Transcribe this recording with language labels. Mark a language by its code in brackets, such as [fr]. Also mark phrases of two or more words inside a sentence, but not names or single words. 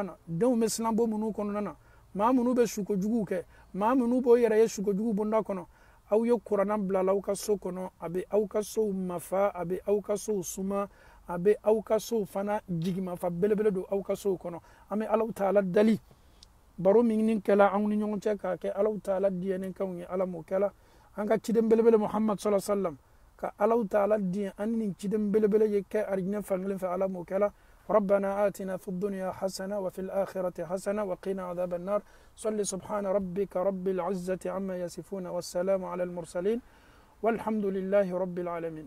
[bm] na denw bɛ silan bɔ minnu kɔnɔna na maa minnu bɛ sukojuguw kɛ maa minnu b'o yɛrɛ ye sukojugu bonda kɔnɔ aw ye kuranna bilala aw ka so kɔnɔ a bɛ aw ka sow mafa a bɛ aw ka sow suma a bɛ aw ka sow fana jigimafa belebele don aw ka sow kɔnɔ an bɛ Alahu Taala dali baro min ni kɛla anw ni ɲɔgɔn cɛ k'a kɛ Alahu Taala diyɛnenkanw ye Ala m'o kɛla an ka ciden belebele Muhammad [ar] صلى الله عليه وسلم [bm] ka Alahu Taala diɲɛ an ni ciden belebele ye kɛ arijinɛ fankelen fɛ Ala m'o kɛla [ar] ربنا آتنا في الدنيا حسنة وفي الآخرة حسنة وقنا عذاب النار صل سبحان ربك رب العزة عما يصفون والسلام على المرسلين والحمد لله رب العالمين